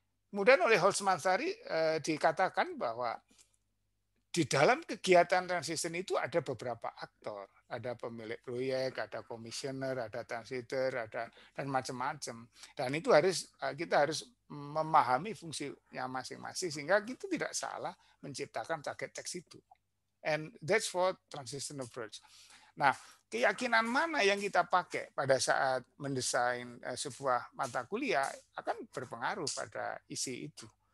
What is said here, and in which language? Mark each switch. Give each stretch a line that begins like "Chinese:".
Indonesian: Kemudian oleh Holz-Manslary dikatakan bahwa di dalam kegiatan transition itu ada beberapa aktor. Ada pemilik proyek, ada komisioner, ada translator, dan macam-macam. Dan itu kita harus memahami fungsinya masing-masing sehingga kita tidak salah menciptakan target text itu.
English: And that's for transition approach.
Indonesian: Nah, keyakinan mana yang kita pakai pada saat mendesain sebuah mata kuliah akan berpengaruh pada isi itu.